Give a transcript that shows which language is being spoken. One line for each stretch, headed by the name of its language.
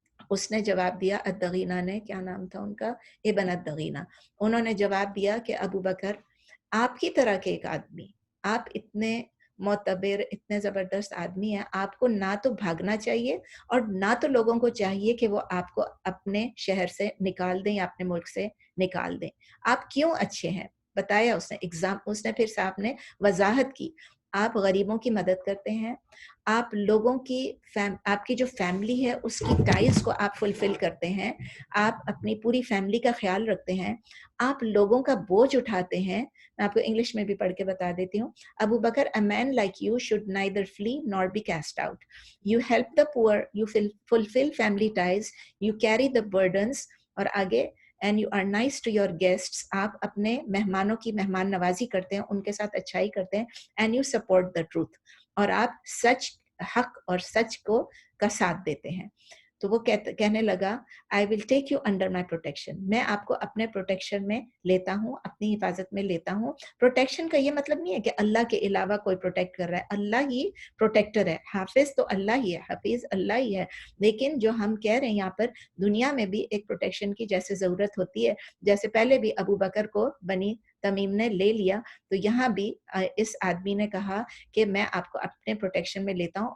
Urdu: اس نے جواب دیا، الدغینہ نے، کیا نام تھا ان کا؟ ابن الدغینہ، انہوں نے جواب دیا کہ ابو بکر، آپ کی طرح کے ایک آدمی، آپ اتنے معتبر، اتنے زبردست آدمی ہیں، آپ کو نہ تو بھاگنا چاہیے اور نہ تو لوگوں کو چاہیے کہ وہ آپ کو اپنے شہر سے نکال دیں یا اپنے ملک سے نکال دیں۔ آپ کیوں اچھے ہیں؟ بتایا اس نے، اس نے پھر صاحب نے وضاحت کی آپ غریبوں کی مدد کرتے ہیں, آپ لوگوں کی آپ کی جو فیملی ہے اس کی ٹائز کو آپ فلفل کرتے ہیں, آپ اپنی پوری فیملی کا خیال رکھتے ہیں, آپ لوگوں کا بوجھ اٹھاتے ہیں. میں آپ کو انگلش میں بھی پڑھ کے بتا دیتی ہوں.
English: Abu Bakr, a man like you should neither flee nor be cast out. You help the poor, you fulfill family ties, you carry the burdens.
Urdu: اور آگے,
English: and you are nice to your guests.
Urdu: آپ اپنے مہمانوں کی مہمان نوازی کرتے ہیں, ان کے ساتھ اچھائی کرتے ہیں.
English: and you support the truth.
Urdu: اور آپ سچ, حق اور سچ کا ساتھ دیتے ہیں. تو وہ کہنے لگا,
English: I will take you under my protection.
Urdu: میں آپ کو اپنے پروٹیکشن میں لیتا ہوں, اپنی حفاظت میں لیتا ہوں. پروٹیکشن کا یہ مطلب نہیں ہے کہ اللہ کے علاوہ کوئی پروٹیکٹ کر رہا ہے, اللہ ہی پروٹیکٹر ہے. حافظ تو اللہ ہی ہے, حفیظ اللہ ہی ہے. لیکن جو ہم کہہ رہے ہیں یہاں پر, دنیا میں بھی ایک پروٹیکشن کی جیسے ضرورت ہوتی ہے, جیسے پہلے بھی ابو بکر کو بنی تمیم نے لے لیا, تو یہاں بھی اس آدمی نے کہا کہ میں آپ کو اپنے پروٹیکشن میں لیتا ہوں.